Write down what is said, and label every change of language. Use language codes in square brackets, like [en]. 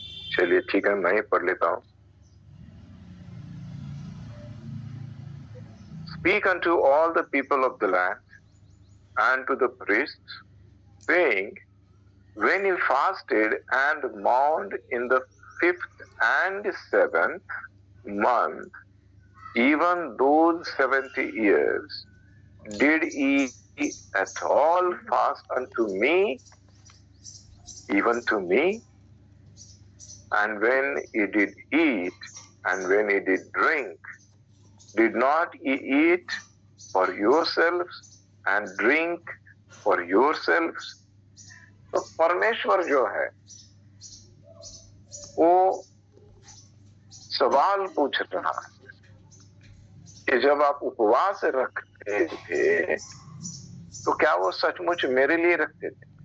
[hi] चलिए ठीक है, मैं ही पढ़ लेता हूं। [en] Speak unto all the people of the land and to the priests, saying, when you fasted and mourned in the 5th and 7th month, even those 70 years, did ye at all fast unto me, even to me? And when ye did eat, and when ye did drink, did not ye eat for yourselves and drink for yourselves? [hi] तो परमेश्वर जो है वो सवाल पूछ रहा है कि जब आप उपवास रखते थे तो क्या वो सचमुच मेरे लिए रखते थे?